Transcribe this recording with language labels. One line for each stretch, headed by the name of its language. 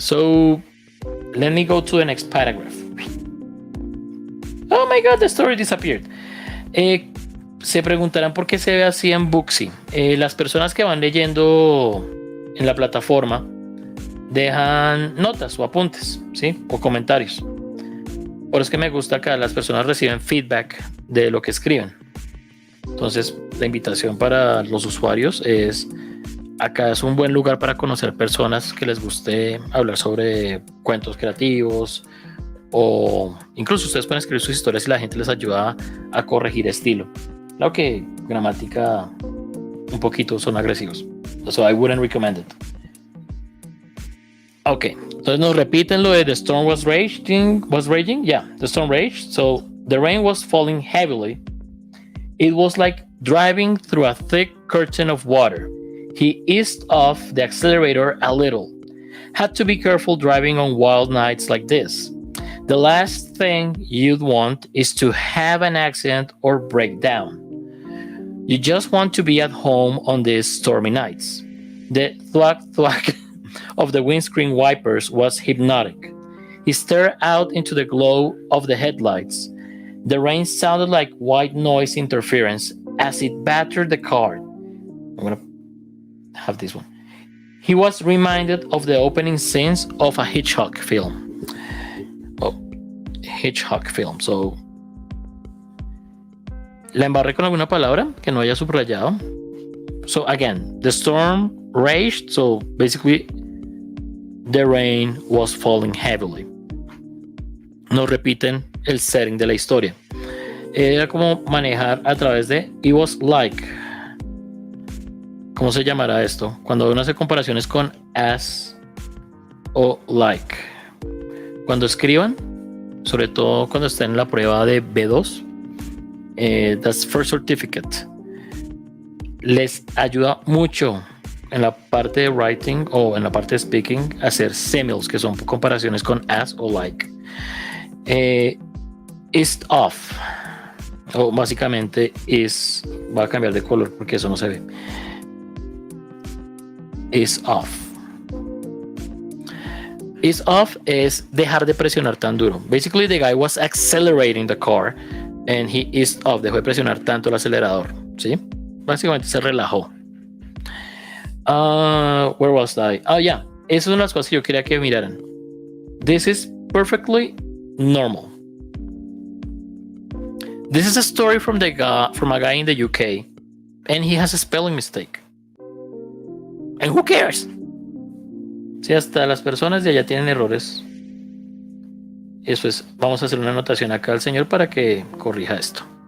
English: So let me go to the next paragraph. Oh my god, the story disappeared.
Spanish: Se preguntarán por qué se ve así en Booksie. Las personas que van leyendo en la plataforma dejan notas o apuntes, ¿sí? O comentarios. Por eso es que me gusta que las personas reciben feedback de lo que escriben. Entonces, la invitación para los usuarios es: acá es un buen lugar para conocer personas que les guste hablar sobre cuentos creativos, o incluso ustedes pueden escribir sus historias y la gente les ayuda a corregir estilo. Claro que gramática un poquito son agresivos.
English: So I wouldn't recommend it. Ok,
Spanish: entonces nos repiten lo de
English: the storm was raging. Yeah, the storm raged. So the rain was falling heavily. It was like driving through a thick curtain of water. He eased off the accelerator a little. Had to be careful driving on wild nights like this. The last thing you'd want is to have an accident or break down. You just want to be at home on these stormy nights. The thwack thwack of the windscreen wipers was hypnotic. He stared out into the glow of the headlights. The rain sounded like white noise interference as it battered the car. I'm gonna have this one. He was reminded of the opening scenes of a Hitchcock film. Oh, Hitchcock film.
Spanish: So, la embarré con alguna palabra que no haya subrayado.
English: So again, the storm raged. So basically, the rain was falling heavily.
Spanish: Nos repiten el setting de la historia. Era como manejar a través de
English: it was like.
Spanish: ¿Cómo se llamará esto? Cuando uno hace comparaciones con as o like. Cuando escriban, sobre todo cuando estén en la prueba de B2,
English: that's first certificate.
Spanish: Les ayuda mucho en la parte de writing o en la parte de speaking a hacer similes, que son comparaciones con as o like. Is off, o básicamente is, va a cambiar de color porque eso no se ve.
English: Is off.
Spanish: Is off es dejar de presionar tan duro.
English: Basically, the guy was accelerating the car and he eased off.
Spanish: Dejó de presionar tanto el acelerador. ¿Sí? Básicamente se relajó.
English: Where was I? Oh, yeah.
Spanish: Esas son las cosas que yo quería que miraran.
English: This is perfectly normal. This is a story from a guy in the UK, and he has a spelling mistake. And who cares?
Spanish: Si hasta las personas de allá tienen errores, eso es. Vamos a hacer una anotación acá al señor para que corrija esto.